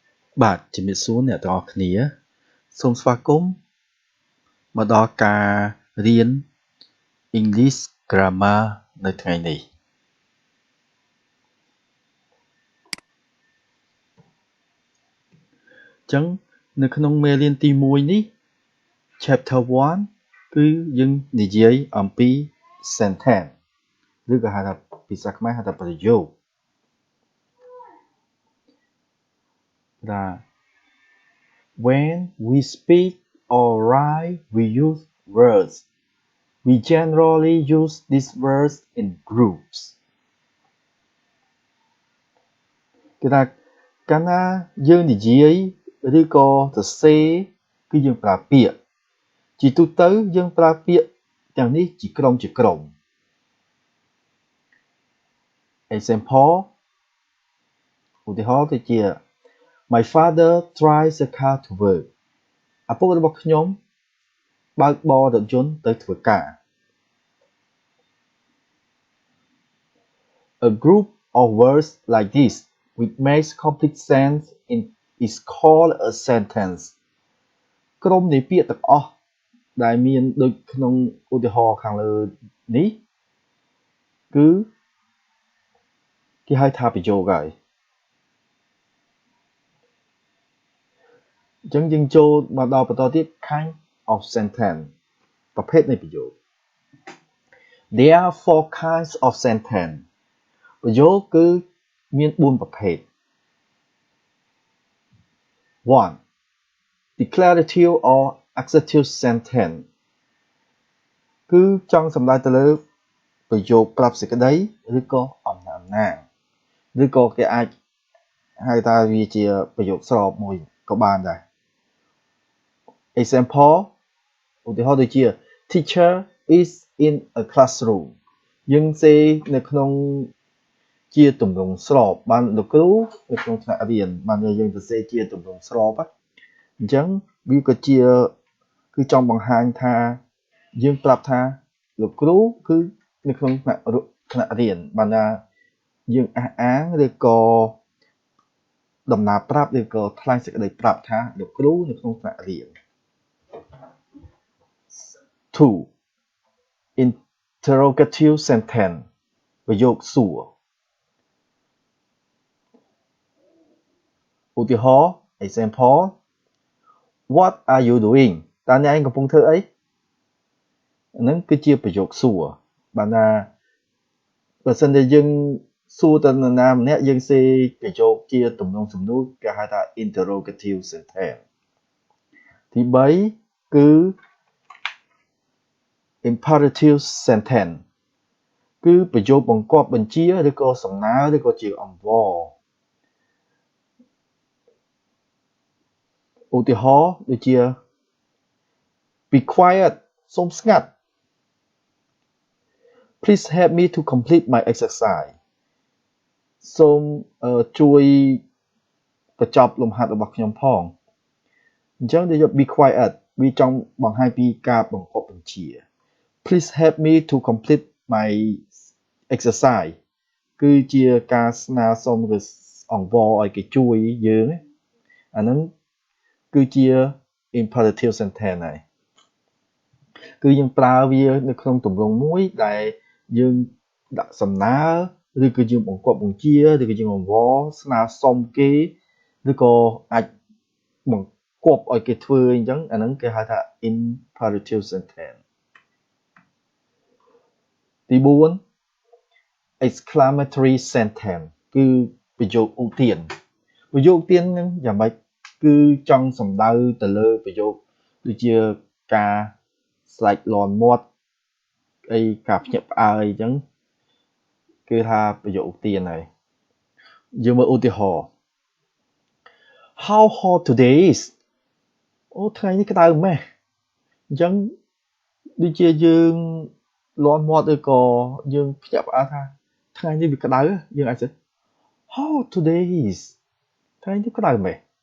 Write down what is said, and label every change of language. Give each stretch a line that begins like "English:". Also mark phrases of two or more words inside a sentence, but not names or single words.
Khmer: បាទជំរាបសួរអ្នកទាំងអស់គ្នាសូមស្វាគមន៍មកដល់ការរៀន
English: English Grammar
Khmer: នៅថ្ងៃនេះអញ្ចឹងនៅក្នុងមេរៀនទី1នេះ
English: Chapter 1
Khmer: គឺយើងនិយាយអំពី sentence ឬក៏ហៅថាភាសាខ្មែរហៅថាប្រយោគ ថា
English: When we speak or write we use words we generally use these words in groups
Khmer: គឺថាកាលណាយើងនិយាយឬក៏សរសេរគឺយើងប្រើពាក្យជាទូទៅយើងប្រើពាក្យទាំងនេះជាក្រុម example ឧទាហរណ៍ដូចជា
English: My father drives a car to work
Khmer: ឪពុករបស់ខ្ញុំបើកបររថយន្តទៅធ្វើការ
English: A group of words like this which makes complete sense is called a sentence
Khmer: ក្រុមនៃពាក្យទាំងអស់ដែលមានដូចក្នុងឧទាហរណ៍ខាងលើនេះគឺ គេហៅថាប្រយោគហើយអញ្ចឹងយើងចូលមកដល់បន្តទៀត
English: kind of sentence
Khmer: ប្រភេទនៃប្រយោគ
English: There are 4 kinds of sentence
Khmer: ប្រយោគគឺមាន 4 ប្រភេទ 1.
English: Declarative or accusative sentence
Khmer: គឺចង់សំដៅទៅលើប្រយោគប្រាប់សេចក្តីឬក៏អំណាងឬក៏គេអាចហៅថាវាជាប្រយោគស្របមួយក៏បានដែរ Example ឧទាហរណ៍ដូចជា
English: Teacher is in a classroom
Khmer: យើងសេនៅក្នុងជាទម្រង់ស្រប បានលោកគ្រូនៅក្នុងថ្នាក់រៀនបានយើងសរសេរជាទម្រង់ស្របអញ្ចឹងវាក៏ជាគឺចង់បង្ហាញថាយើងប្រាប់ថាលោកគ្រូគឺនៅក្នុងថ្នាក់រៀនបានថាយើងអះអាងឬក៏ដំណើរប្រាប់ឬក៏ថ្លែងសេចក្តីប្រាប់ថាលោកគ្រូនៅក្នុងថ្នាក់រៀន 2.
English: Interrogative sentence
Khmer: ប្រយោគសួរឧទាហរណ៍
English: example What are you doing
Khmer: តើអ្នកឯងកំពុង ធ្វើអីហ្នឹងគឺជាប្រយោគសួរបានថាបើសិនជាយើងសួរទៅនរណាម្នាក់យើងសេប្រយោគជាទំនងសំណួរគេហៅថា
English: interrogative sentence
Khmer: ទី3គឺ
English: imperative sentence
Khmer: គឺប្រយោគបង្គាប់បញ្ជាឬក៏សំណើឬក៏ជាអង្វរ ឧទាហរណ៍ដូចជា
English: Be quiet
Khmer: សូមស្ងាត់
English: Please help me to complete my exercise
Khmer: សូមជួយបញ្ចប់លំហាត់របស់ខ្ញុំ ផងអញ្ចឹងដែលយក
English: Be quiet
Khmer: វាចង់បង្ហាញពីការបង្គាប់បញ្ជា
English: Please help me to complete my exercise
Khmer: គឺជាការស្នើសុំឬអង្វរឲ្យគេជួយយើងអាហ្នឹងគឺជា
English: imperative sentence
Khmer: ហើយគឺយើងប្រើវានៅក្នុងទម្រង់មួយដែលយើងដាក់សំណើឬក៏យើងបង្គាប់បញ្ជាឬក៏យើងអង្វរស្នើសុំគេឬក៏អាចបង្គាប់ឲ្យគេធ្វើអញ្ចឹងអាហ្នឹងគេហៅថា
English: imperative sentence
Khmer: ទី4
English: exclamatory sentence
Khmer: គឺប្រយោគឧទានប្រយោគឧទានហ្នឹងយ៉ាងម៉េចគឺចង់សំ ដៅទៅលើប្រយោគដូចជាការស្រែកលាន់មាត់អីការភ្ញាក់ផ្អើលអីចឹងគឺថាប្រយោគឧទានហើយយើងមើលឧទាហរណ៍
English: How hot today is
Khmer: អូថ្ងៃនេះក្តៅម៉េះអញ្ចឹងដូចជាយើងលាន់មាត់ឬក៏យើងភ្ញាក់ផ្អើលថាថ្ងៃនេះវាក្តៅយើងអាច
English: How today is
Khmer: ថ្ងៃនេះក្តៅម៉េះ